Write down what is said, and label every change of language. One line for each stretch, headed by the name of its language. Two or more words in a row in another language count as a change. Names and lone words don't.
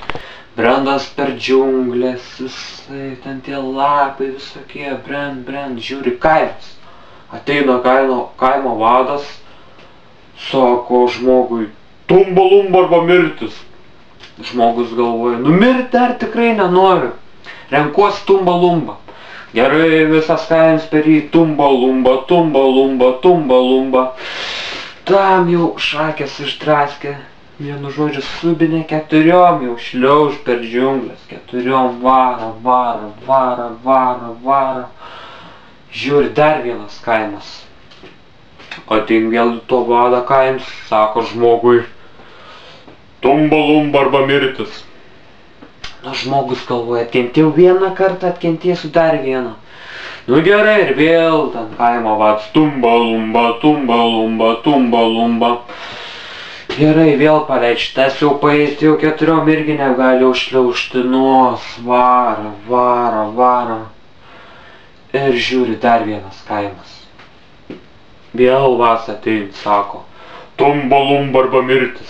Lithuanian: Brendas per džiunglės, visai ten tie lapai visokie, brend, žiūri kaimas. Ateina kaimo vadas, sako žmogui, tumba lumba arba mirtis. Žmogus galvoja, nu mirti dar tikrai nenoriu, renkuosi tumba lumba. Gerai, visas kaimas per jį, tumba lumba, tumba lumba, tumba lumba. Tam jau šakės išdraskė, vienu žodžiu subinė, 4 jau šliauž per džiunglės, 4 varo. Žiūri, dar vienas kaimas. Atein vėl to vado kaimas, sako žmogui, tumba lumba arba mirtis. Nu, žmogus galvoja, atkentėjau vieną kartą, atkentėsiu dar vieną. Nu gerai, ir vėl ten kaimo vadas, tumba lumba, tumba lumba, tumba lumba. Gerai, vėl paleidži, tas jau paėti, jau 4 irgi negali užšliaužti, nuos, varo. Ir žiūri, dar vienas kaimas. Vėl vas atein, sako, tumba lumba arba mirtis.